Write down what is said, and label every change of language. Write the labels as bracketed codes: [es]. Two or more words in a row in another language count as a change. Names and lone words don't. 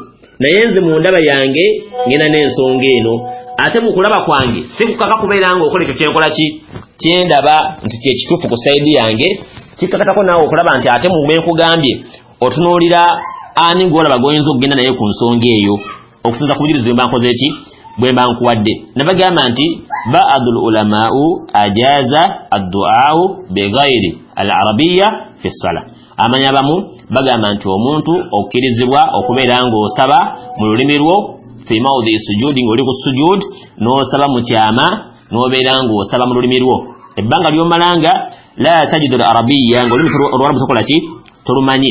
[lg] Naye nze mu ndaba yange ngenda n'ensonga eno, ate mu kulaba kwange si kukaka kubeera ng'okola ekyo kyenkola ki, kyendaba nti kyekituufu ku sayidi yange. Kikakatako naawe okulaba nti ate mu benkugambye otunuulira ani gw'olaba goyinza okugenda naye ku nsonga eyo okusinza ku bujulizi bwe mba nkoze ki, bwe mba nkuwadde. Nabagamba nti [ar] بعض العلماء أجاز الدعاء بغير العربية في الصلاة. [lg] Amanyi abamu bagamba nti omuntu okkirizibwa okubeera ng'osaba mu lulimi lwo [ar] في موضع سجود, [lg] ng'oli ku sujud n'osaba mu kyama n'obeera ng'osaba mu lulimi lwo ebbanga ly'omalanga [ar] لا تجيد العربية, [lg] ng'olulimi Oluwarabu tokola ki, tolumanyi.